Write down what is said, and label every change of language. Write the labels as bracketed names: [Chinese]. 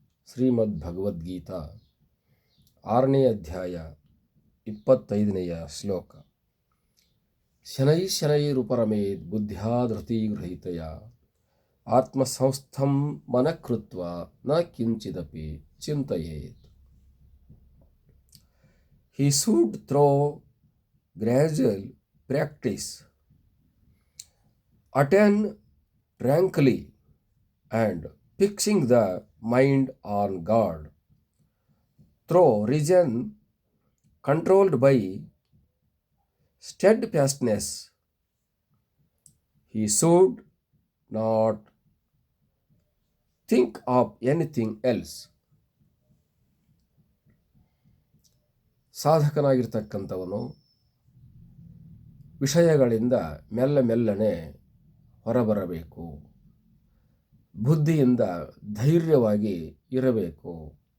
[Kannada] ಶ್ರೀಮದ್ಭಗವದ್ಗೀತಾ 6ನೇ ಅಧ್ಯಾಯ 25ನೆಯ ಶ್ಲೋಕ. [Sanskrit] ಶನೈಶ್ಶನೈರುಪರಮೇದ್ ಬುದ್ಧ್ಯಾ ಧೃತಿಗೃಹೀತಯ ಆತ್ಮಸಂಸ್ಥಂ ಮನಃ ಕೃತ್ವಾ ನ ಕಿಂಚಿದಪಿ ಚಿಂತಯೇತ್. [English] He should through gradual practice attain tranquilly and fixing the mind on God through reason controlled by steadfastness. He should not think of anything else. [Kannada] ಸಾಧಕನಾಗಿರ್ತಕ್ಕಂಥವನು ವಿಷಯಗಳಿಂದ ಮೆಲ್ಲನೆ ಹೊರಬರಬೇಕು. ಬುದ್ಧಿಯಿಂದ ಧೈರ್ಯವಾಗಿ ಇರಬೇಕು.